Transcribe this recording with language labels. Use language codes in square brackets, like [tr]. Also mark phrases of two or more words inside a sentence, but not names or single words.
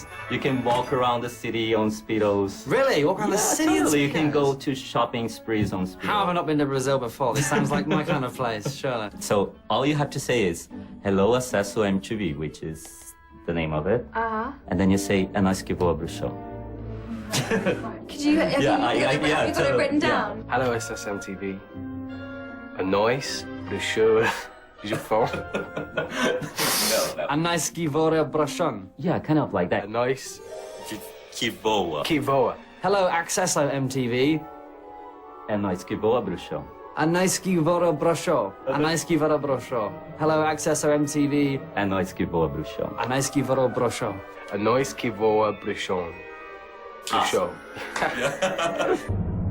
[en] You can walk around the city on Speedos. Really? Walk around the city? Totally. You can go to shopping sprees on Speedos. How have I not been to Brazil before? This sounds like my kind of place, surely. So all you have to say is, hello, Acesso MTV, which is the name of it. Uh-huh. And then you say, [pt] é nós que voa bruxão. [en] Could you, have you got it written down? Hello, Acesso MTV. A noise, the show, je fond. No. A nice givora brushon. Yeah, kind of like that. A nice... [pt] Que voa. Que voa. [en] Hello, Acesso MTV. [pt] É nós que voa bruxão. A nice givora brushon. A nice givora brushon. [en] Hello, Acesso MTV. [pt] É nós que voa bruxão. A nice givora brushon. A noise que voa bruxão. Bruxão.